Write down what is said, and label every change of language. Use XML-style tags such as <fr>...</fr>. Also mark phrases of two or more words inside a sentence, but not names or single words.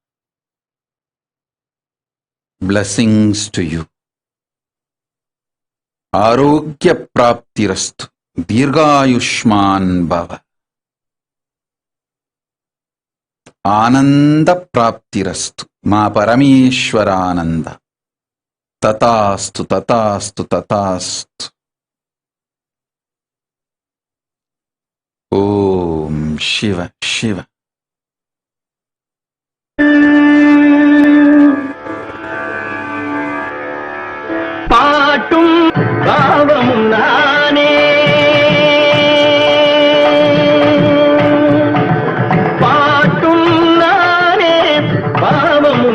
<en>blessings to you</en> <sa>आरोग्य प्राप्तिरस्तु दीर्घायुष्मान भव आनंद प्राप्तिरस्तु मा परमेश्वरानंद तथास्तु तथास्तु तथास्तु ओम शिव शिव</sa> <ta>பாட்டும் பாவமும் நானே பாட்டும் நானே பாவமும்</ta>